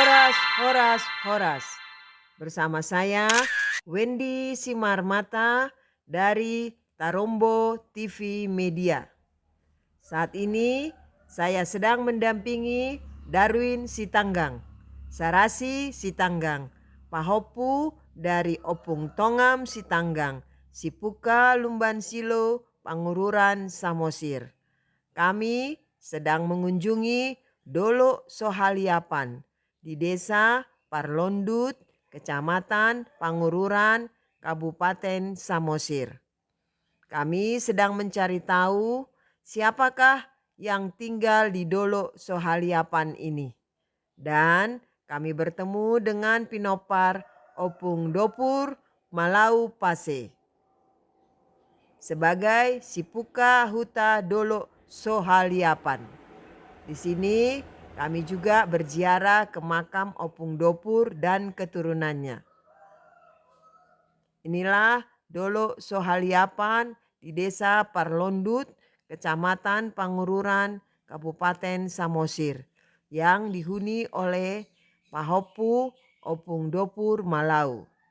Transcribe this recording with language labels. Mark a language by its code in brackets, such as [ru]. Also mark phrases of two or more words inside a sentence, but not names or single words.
[id] Horas, horas, horas. Bersama saya Wendy Simarmata dari Tarombo TV Media. Saat ini saya sedang mendampingi Darwin Sitanggang, Sarasi Sitanggang, Pahopu dari Opung Tongam Sitanggang, Sipuka Lumban Silo, Pangururan Samosir. Kami sedang mengunjungi Dolo Sohaliapan di Desa Parlondut, Kecamatan Pangururan, Kabupaten Samosir. Kami sedang mencari tahu siapakah yang tinggal di Dolo Sohaliapan ini. Dan kami bertemu dengan Pinopar Opung Dopur Malau Pase sebagai Sipuka Huta Dolo Sohaliapan. Di sini kami juga berziarah ke makam Opung Dopur dan keturunannya. Inilah Dolo Sohaliapan di Desa Parlondut, Kecamatan Pangururan, Kabupaten Samosir, yang dihuni oleh Pahopu Opung Dopur Malau.